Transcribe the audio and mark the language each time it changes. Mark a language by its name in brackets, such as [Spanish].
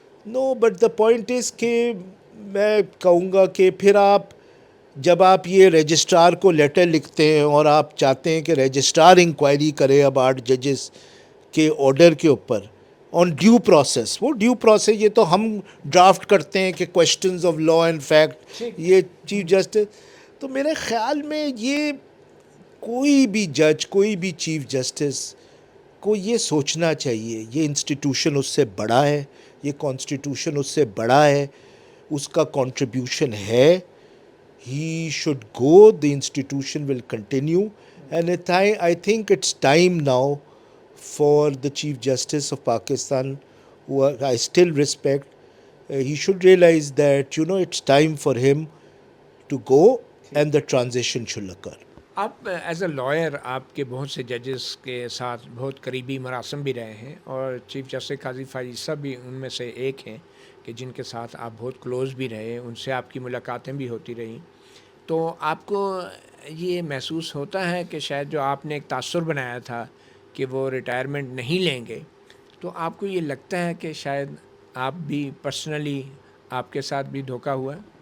[English] no but the point is [Urdu] کہ میں کہوں گا کہ پھر جب آپ یہ رجسٹرار کو لیٹر لکھتے ہیں اور آپ چاہتے ہیں کہ رجسٹرار انکوائری کرے اب 8 ججز کے آرڈر کے اوپر آن ڈیو پروسیس, وہ ڈیو پروسیس یہ تو ہم ڈرافٹ کرتے ہیں کہ questions of law and fact یہ چیف جسٹس, تو میرے خیال میں یہ کوئی بھی جج کوئی بھی چیف جسٹس کو یہ سوچنا چاہیے یہ انسٹیٹیوشن اس سے بڑا ہے, یہ کانسٹیٹیوشن اس سے بڑا ہے, اس کا کنٹریبیوشن ہے. [English] He should go, the institution will continue, and I think it's time now for the Chief Justice of Pakistan, who I still respect, he should realize that, it's time for him to go and the transition should occur. [Urdu] آپ [English] as a lawyer [Urdu] آپ کے بہت سے ججز کے ساتھ بہت قریبی مراسم بھی رہے ہیں، اور چیف جسٹس قاضی فائز صاحب بھی ان میں سے ایک ہیں کہ جن کے ساتھ آپ بہت کلوز بھی رہے، ان سے آپ کی ملاقاتیں بھی ہوتی رہیں. تو آپ کو یہ محسوس ہوتا ہے کہ شاید جو آپ نے ایک تاثر بنایا تھا کہ وہ ریٹائرمنٹ نہیں لیں گے، تو آپ کو یہ لگتا ہے کہ شاید آپ بھی پرسنلی آپ کے ساتھ بھی دھوکہ ہوا ہے؟